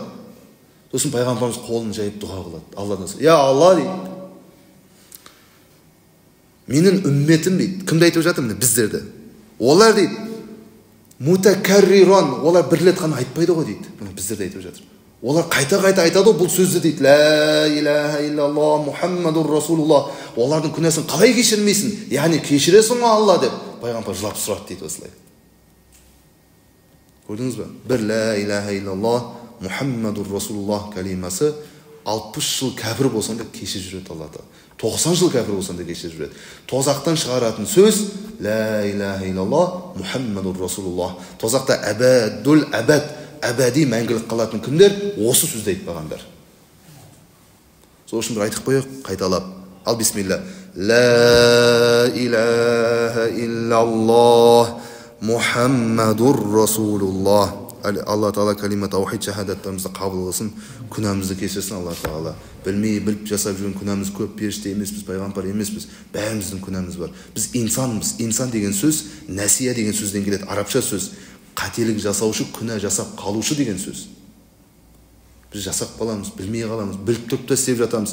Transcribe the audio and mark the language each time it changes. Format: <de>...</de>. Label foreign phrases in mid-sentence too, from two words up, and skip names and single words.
<kk>Сосын пайғамбарымыз қолын жайып дұға қылады. Алладан: "Я Алла" дейді. "Менің үмметім" дейді. Кімді айтып жатыр? Міне біздерді. Олар дейді, мутакаррирон, олар бір рет қана айтпайды ғой дейді. Міне біздерді айтып жатыр. Олар қайта-қайта айтады ғой бұл сөзді дейді.</kk> <ar>لا إله إلا الله محمد رسول الله.</ar> <kk>Олардың күнәсін қалай кешірмейсің? Яғни кешіресің Алла деп пайғамбар жылап сұрады дейді осылай. Көрдіңіз бе? Бір</kk> <ar>لا إله إلا الله محمد رسول الله</ar> <kk>калимасы 60 жыл кәпір болсаң да кешіріп жүреді Алла тағала. 90 жыл кәпір болсаң да кешіріп жүреді. Тозақтан шығаратын сөз</kk> <ar>لا إله إلا الله محمد رسول الله.</ar> <kk>Тозақта</kk> <ar>أبد الآباد,</ar> <kk>әбәди мәңгілік қалатын кімдер? Осы сөзді айтпағандар. Сол үшін бір айтып қойық, қайталап. Ал бисмилла.</kk> <ar>لا إله إلا الله محمد رسول الله.</ar> <kk>Алла Тағала калима таухид шахадаттарымызды қабыл қылсын, күнәмізді кешірсін Алла Тағала. Білмей, біліп жасап жүрген күнәміз көп, періште емеспіз, пайғамбар емеспіз, бәріміздің күнәміз бар. Біз инсанбыз. Инсан деген сөз, нәсия деген сөзден келеді, арабша сөз. Қателік жасаушы, күнә жасап қалушы деген сөз. Біз жасап қаламыз, білмей қаламыз, біліп тұрып та істеп жатамыз.</kk>